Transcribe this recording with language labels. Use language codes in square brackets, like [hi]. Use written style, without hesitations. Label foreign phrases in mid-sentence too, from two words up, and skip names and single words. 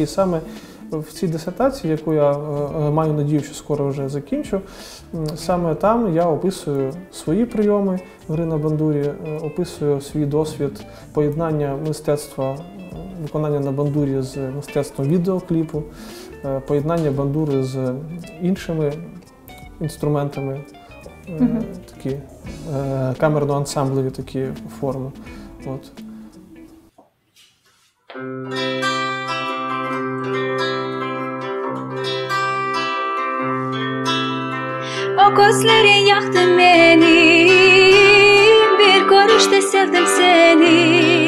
[uk] Саме в цій дисертації, яку я маю надію, що скоро вже закінчу, саме там я описую свої прийоми гри на бандурі, описую свій досвід поєднання мистецтва, виконання на бандурі з мистецтвом відеокліпу, поєднання бандури з іншими інструментами, такі камерно-ансамблеві такі форми. [tr] O gözlerin yaktı beni, bir görüşte sevdim seni.